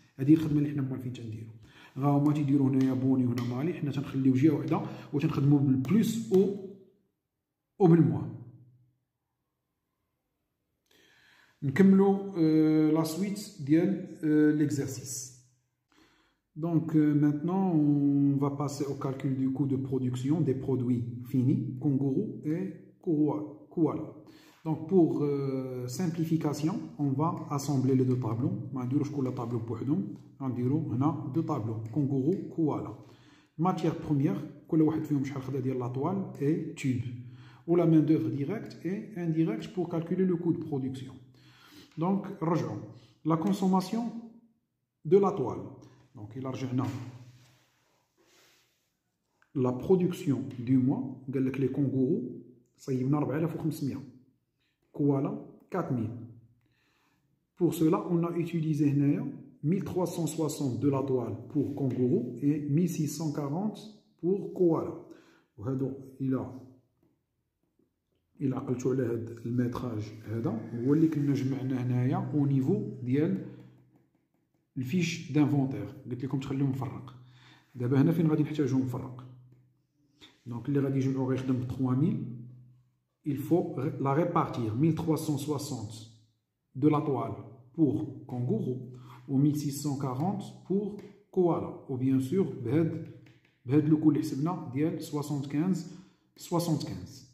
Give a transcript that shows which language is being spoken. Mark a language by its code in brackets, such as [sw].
[ar] هذه الخدمه اللي حنا موالفين تنديرو غا هما تيديروا هنايا بوني وهنا مالي حنا تنخليو جهه وحده وتنخدموا بالبلوس او بالموان. نكملوا لا سويت ديال ليكزercice. [fr] Donc maintenant on va passer au calcul du coût de production des produits finis Konguru et Koala. Donc pour simplification on va assembler les deux tableaux. [ar] ما نديروش كل طابلو بوحدهم غنديرو هنا دو طابلو Konguru Koala. Matière première كل واحد فيهم شحال خدا ديال لاطوال et tube. [fr] Ou la main d'œuvre directe et indirecte pour calculer le coût de production. Donc [ar] رجعوا [fr] la consommation de la toile. Donc il [ar] رجعنا [fr] la production du mois [ar] قال لك لي كونغورو صيبنا 4500 كوالا 4000. [fr] Pour cela on a utilisé [ar] هنايا [fr] 1360 de la toile pour kangourou et 1640 pour koala. [ar] وهادو إلا عقلتو على هاد الميتراج هذا هو اللي كنا جمعنا هنايا او نيفو ديال الفيش دانفونتير قلت لكم تخليوه مفرق. دابا هنا فين غادي نحتاجو مفرق دونك اللي غادي يجمعو غيخدم 3000 [fr] il faut la répartir 1360 de la toile pour kangourou ou 1640 pour koala ou bien sûr [ar] بهاد لو كل اللي حسبنا ديال 75.